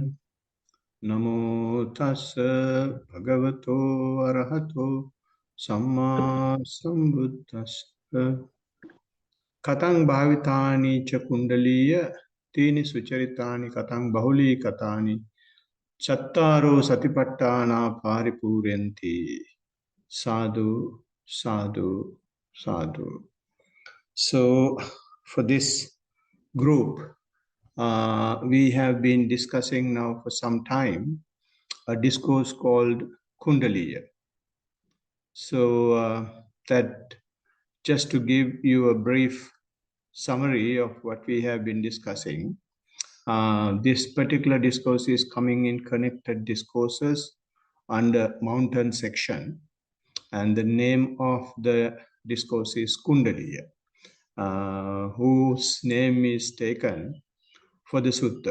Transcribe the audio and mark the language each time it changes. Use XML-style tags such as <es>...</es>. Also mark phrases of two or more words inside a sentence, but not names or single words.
<pi>Namo tassa bhagavato arahato samma sambuddhassa. Katang bhavitani cha kundaliya tini sucharitani katang bahuli katani chattaro satipattana paripuryanti. Sadhu, sadhu, sadhu.</pi> <en>So for this group, we have been discussing now for some time a discourse called Kundaliya. So that just to give you a brief summary of what we have been discussing, this particular discourse is coming in connected discourses under mountain section, and the name of the discourse is Kundaliya, whose name is taken for the sutta.</en>